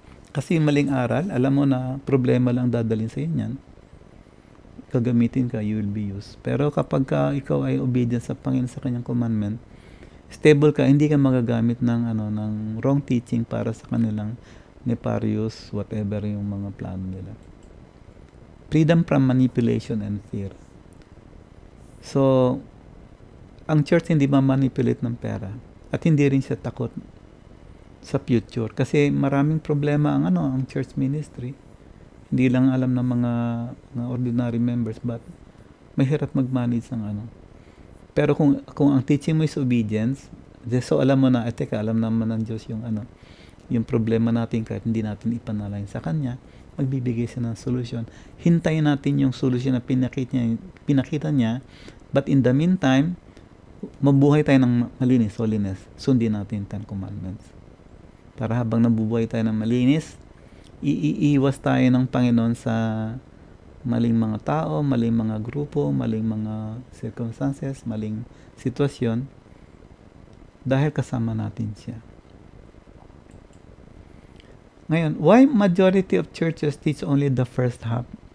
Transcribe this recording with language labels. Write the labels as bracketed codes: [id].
[tl] Kasi yung maling aral, alam mo na problema lang dadalhin sa inyo yan. Gagamitin ka, [en] you will be used. [tl] Pero kapag ikaw ay obedient sa Panginoon sa kanyang commandment, stable ka, hindi ka magagamit ng wrong teaching para sa kanilang nefarious, whatever yung mga plano nila. [en] Freedom from manipulation and fear. [tl] So, ang church hindi ma-manipulate ng pera at hindi rin siya takot sa future kasi maraming problema ang church ministry. Hindi lang alam ng mga ordinary members but mahirap mag-manage ng ano. Pero kung ang teaching mo is obedience, so alam mo na, teka, alam naman ng Diyos yung ano, yung problema natin kahit hindi natin ipanalangin sa Kanya, magbibigay siya ng solusyon. Hintayin natin yung solusyon na pinakita niya, [en] but in the meantime, [tl] mabuhay tayo ng malinis, holiness. Sundin natin 10 commandments. Para habang nabubuhay tayo ng malinis, iiwas tayo ng Panginoon sa maling mga tao, maling mga grupo, maling mga circumstances, maling sitwasyon, dahil kasama natin siya. Ngayon, [en] why majority of churches teach only the first half?